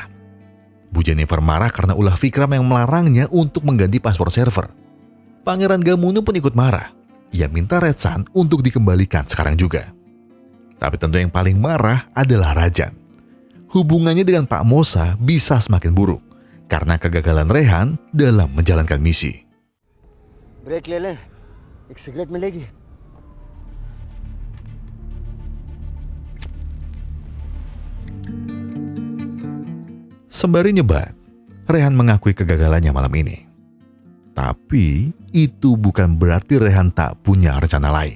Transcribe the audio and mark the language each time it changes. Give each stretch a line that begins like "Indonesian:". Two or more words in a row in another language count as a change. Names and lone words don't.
Indonesian: Bu Jennifer marah karena ulah Vikram yang melarangnya untuk mengganti password server. Pangeran Gamunu pun ikut marah. Ia minta Retsan untuk dikembalikan sekarang juga. Tapi tentu yang paling marah adalah Rajan. Hubungannya dengan Pak Mosa bisa semakin buruk karena kegagalan Rehan dalam menjalankan misi.
Hindi: ब्रेक ले लें एक सिगरेट मिलेगी
Indonesian: Sembari nyebat, Rehan mengakui kegagalannya malam ini. Tapi itu bukan berarti Rehan tak punya rencana lain.